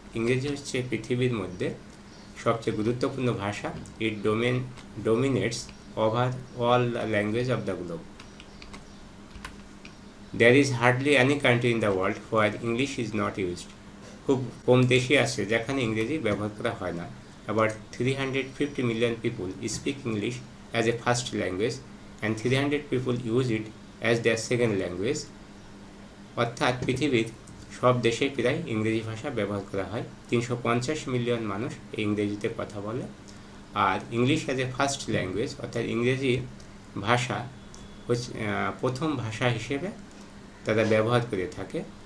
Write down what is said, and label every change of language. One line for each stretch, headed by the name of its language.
Bangla: ইংরেজি হচ্ছে পৃথিবীর মধ্যে সবচেয়ে গুরুত্বপূর্ণ ভাষা।
English: It dominates over all language of the globe. There is hardly any country in the world where English is not used.
Bangla: খুব কম দেশই আছে যেখানে ইংরেজি ব্যবহার করা হয় না।
English: About 350 million people speak English as a first language and 300 people use it as their second language.
Bangla: অর্থাৎ পৃথিবীর সব দেশে প্রায় ইংরেজি ভাষা ব্যবহার করা হয়। 350 মিলিয়ন মানুষ এই ইংরেজিতে কথা বলে। আর
English: English as a first language,
Bangla: অর্থাৎ ইংরেজি ভাষা হচ্ছে প্রথম ভাষা হিসেবে তারা ব্যবহার করে থাকে।